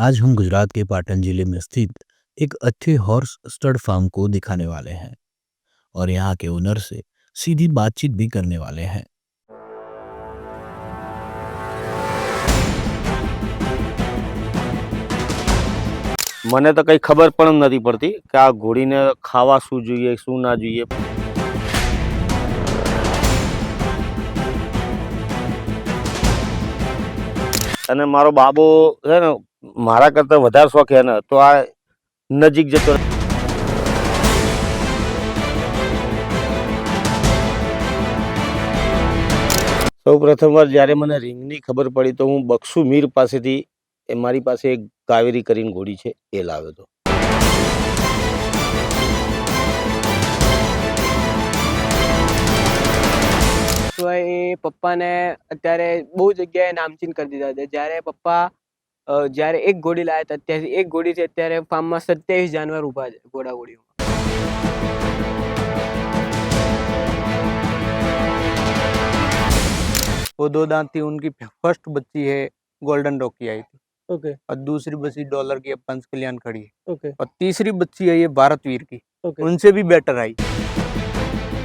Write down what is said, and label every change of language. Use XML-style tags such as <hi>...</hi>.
<hi>आज हम गुजरात के पाटन जिले में स्थित एक अच्छे हॉर्स स्टड फार्म को दिखाने वाले हैं और यहाँ के ओनर से सीधी बातचीत भी करने वाले हैं।</hi> <gu>મને તો કઈ ખબર પણ નથી પડતી કે આ ઘોડીને ખાવા શું જોઈએ શું ના જોઈએ। અને મારો બાબો છે ને મારા કરતા વધારે શોખ એને તો આ નજીક જતો સૌ પ્રથમવાર જ્યારે મને રિંગની ખબર પડી તો હું બક્ષુ મીર પાસેથી મારી પાસે એક કાવેરી કરીને ઘોડી છે એ લાવ્યો હતો। તો એ પપ્પાને અત્યારે બહુ જગ્યાએ નામચીન કરી દીધા છે। જ્યારે પપ્પા જ્યારે એક ઘોડી લાવ્યા હતા ત્યાંથી એક ઘોડીથી અત્યારે ફાર્મમાં 27 જાનવર ઊભા છે ઘોડા ઘોડીઓમાં।</gu> <hi>वो 2 दांत थी, उनकी फर्स्ट बच्ची है गोल्डन रॉकी आई थी।</hi> <en>okay</en> <hi>और दूसरी बच्ची डॉलर की अब पंच कल्याण खड़ी है।</hi> <en>okay</en> <hi>और तीसरी बच्ची है ये भारत वीर की,</hi> <en>okay</en> <hi>उनसे भी बेटर आई।</hi>